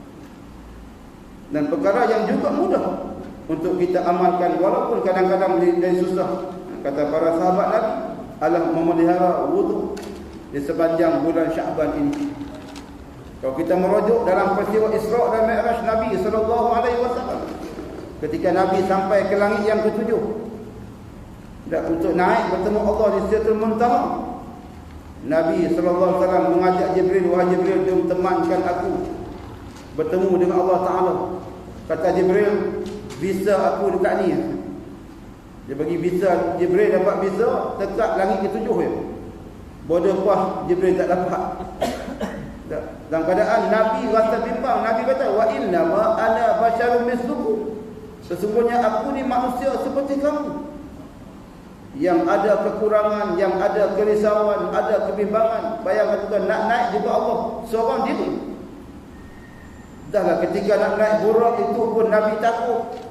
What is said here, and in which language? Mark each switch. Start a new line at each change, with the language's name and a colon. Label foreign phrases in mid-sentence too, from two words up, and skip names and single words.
Malay: Dan perkara yang juga mudah untuk kita amalkan walaupun kadang-kadang menjadi susah. Kata para sahabat Nabi, adalah memelihara wudu di sepanjang bulan Syaban ini. Kalau kita merujuk dalam peristiwa Isra' dan Mi'raj Nabi
Arabic: صلى الله عليه وسلم,
Malay: ketika Nabi sampai ke langit yang ke-7 dan untuk naik bertemu Allah di Sidratul Muntaha, Nabi
Arabic: صلى الله عليه وسلم
Malay: mengajak Jibril, wahai Jibril, jom temankan aku bertemu dengan Allah Taala. Kata Jibril, visa aku dekat ni. Dia bagi visa, Jibril dapat visa dekat langit ke-7 ya. Bodoh pas Jibril tak dapat. Dalam keadaan Nabi rasa bimbang, Nabi kata,
Arabic: وإن ما أنا بشر مثلكم.
Malay: Sesungguhnya aku ni manusia seperti kamu, yang ada kekurangan, yang ada kerisauan, ada kebimbangan. Bayangkan tuan, nak naik juga Allah seorang diri. Dahlah ketika nak naik burak itu pun Nabi takut.